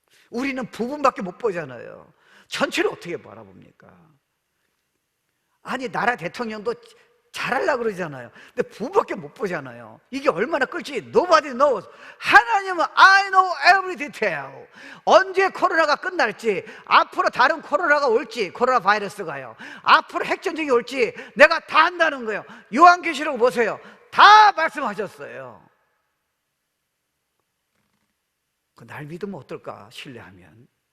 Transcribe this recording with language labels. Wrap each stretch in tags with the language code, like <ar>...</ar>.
<ko>우리는 부분밖에 못 보잖아요. 전체를 어떻게 바라봅니까? 아니 나라 대통령도 잘하려고 그러잖아요. 근데 부분밖에 못 보잖아요. 이게 얼마나 끌지</ko> <en>nobody knows.</en> <ko>하나님은</ko> <en>I know every detail.</en> <ko>언제 코로나가 끝날지, 앞으로 다른 코로나가 올지, 코로나 바이러스가요, 앞으로 핵전쟁이 올지 내가 다 안다는 거예요. 요한계시록 보세요. 다 말씀하셨어요. 날 믿으면 어떨까? 신뢰하면.</ko>